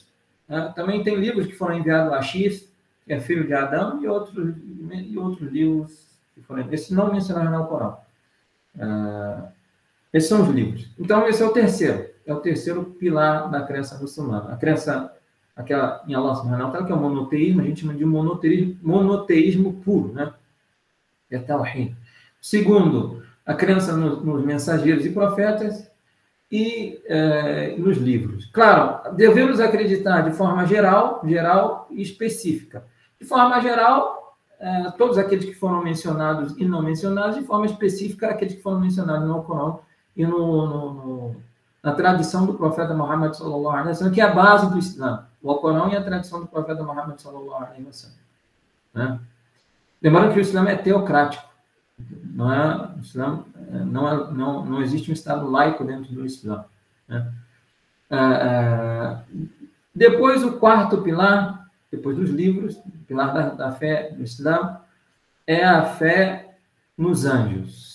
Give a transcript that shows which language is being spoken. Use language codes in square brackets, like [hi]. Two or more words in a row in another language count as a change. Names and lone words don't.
[pt] Também tem livros que foram enviados a X, que é filho de Adão, e outros livros que foram... Esses não mencionados no Alcorão. Esses são os livros. Então, esse é o terceiro pilar da crença muçulmana. A crença, aquela em [ar] الله سبحانه وتعالى, [pt] que é o monoteísmo, a gente chama de monoteísmo puro, né? É Tawhid. Segundo, a crença nos mensageiros e profetas e nos livros. Claro, devemos acreditar de forma geral e específica. De forma geral, todos aqueles que foram mencionados e não mencionados, de forma específica, aqueles que foram mencionados no Alcorão e na tradição do profeta Muhammad [ar] صلى الله عليه وسلم, [pt] que é a base do Islã. O Alcorão e a tradição do profeta Muhammad [ar] صلى الله عليه وسلم. [pt] Né? Lembrando que o Islã é teocrático. Não existe um Estado laico dentro do Islã. Né? Depois, o quarto pilar, depois dos livros, o pilar da fé do Islã, é a fé nos anjos.